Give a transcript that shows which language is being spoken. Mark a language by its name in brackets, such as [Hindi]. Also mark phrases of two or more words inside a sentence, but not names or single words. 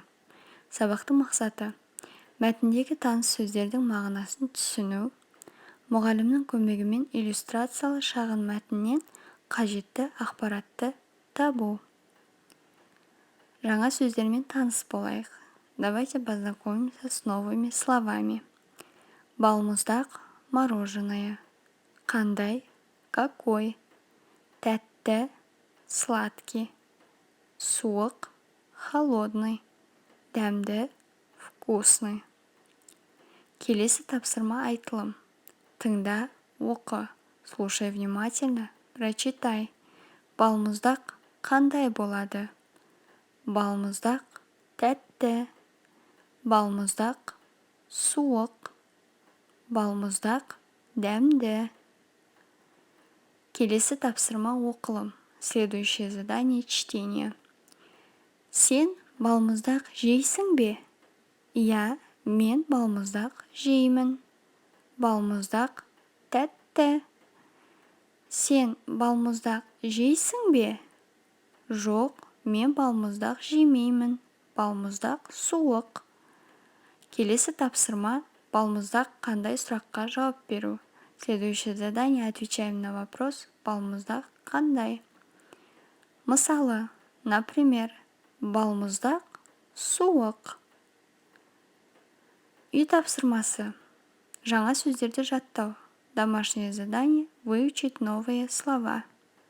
[Kazakh] Сабақтың мақсаты: мәтіндегі таныс сөздердің мағынасын түсіну, мұғалімнің көмегімен иллюстрациялы шағын мәтіннен қажетті ақпаратты табу. Жаңа сөздермен таныс болайық. [Russian] Давайте познакомимся с новыми словами. [Kazakh] Балмұздақ, мороженое. Қандай, какой. Тәтті, сладкий. Суық, холодный. Дәмді, вкусный. Келесі тапсырма айтылым. Тыңда, оқы. [Russian] Слушай внимательно, прочитай. [Kazakh] Балмұздақ қандай болады? Балмұздақ тәтті. Балмұздақ суық. Балмұздақ дәмді. Келесі тапсырма оқылым. [Russian] Следующее задание чтения. [Kazakh] Сен балмұздақ жейсің бе? Иә, мен балмұздақ жеймін. Балмұздақ тәтті. Сен балмұздақ жейсің бе? Жоқ, мен балмұздақ жемеймін. Балмұздақ суық. Келесі тапсырма: балмұздақ қандай сұраққа жауап беру. [Russian] Следующее задание: отвечаем на вопрос [Kazakh] балмұздақ қандай. Мысалы, например, балмұздақ суық. Үй тапсырмасы: жаңа сөздерді жаттау. [Russian] Домашнее задание: выучить новые слова.